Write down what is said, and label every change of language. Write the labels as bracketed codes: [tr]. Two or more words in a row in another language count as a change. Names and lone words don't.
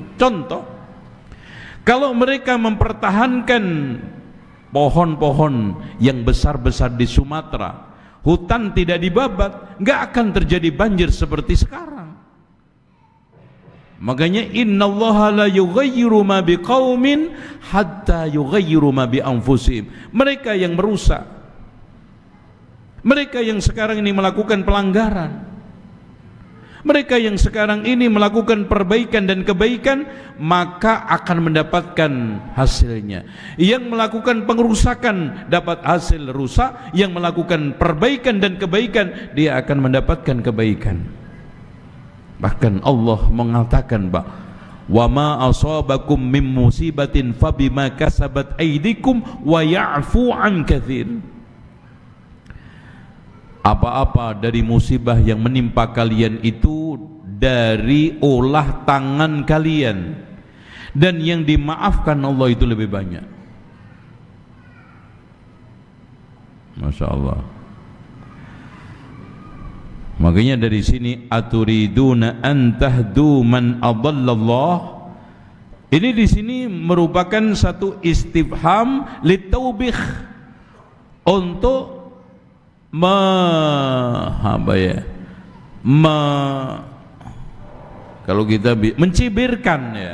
[id] Contoh, kalau mereka mempertahankan pohon-pohon yang besar-besar di Sumatera, hutan tidak dibabat, nggak akan terjadi banjir seperti sekarang. [ar] Makanya إن الله لا يغير ما بقوم حتى يغيروا ما بأنفسهم. [id] Mereka yang merusak, mereka yang sekarang ini melakukan pelanggaran, mereka yang sekarang ini melakukan perbaikan dan kebaikan, maka akan mendapatkan hasilnya. Yang melakukan pengerusakan dapat hasil rusak, yang melakukan perbaikan dan kebaikan dia akan mendapatkan kebaikan. Bahkan Allah mengatakan, Pak, [ar] وما أصابكم من مصيبة فبما كسبت أيديكم ويعفو عن كثير. [id] Apa-apa dari musibah yang menimpa kalian itu dari olah tangan kalian, dan yang dimaafkan Allah itu lebih banyak. [ar] ما شاء الله. [id] Makanya dari sini [ar] أتريدون أن تهدوا من أضل الله. [id] Ini di sini merupakan satu [ar] استفهام للتوبيخ, [id] untuk kalau kita mencibirkan, ya.